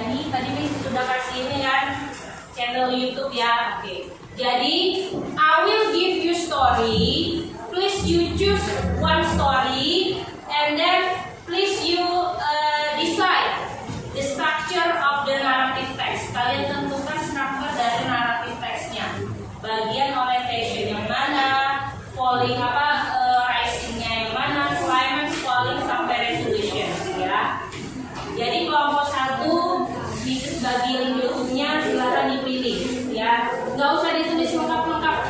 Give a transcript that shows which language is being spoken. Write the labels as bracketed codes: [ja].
[id] Tadi sudah kasih ini kan channel YouTube ya. Oke. [en] Jadi I will give you story. Please you choose one story and then please you decide the structure of the narrative text. [id] Kalian tentukan struktur dari narrative textnya. Bagian orientation yang mana, falling risingnya yang mana, climax, falling sampai resolution ya. Jadi kelompok 1 bagi lingkupnya silakan dipilih ya, nggak usah ditulis lengkap-lengkap.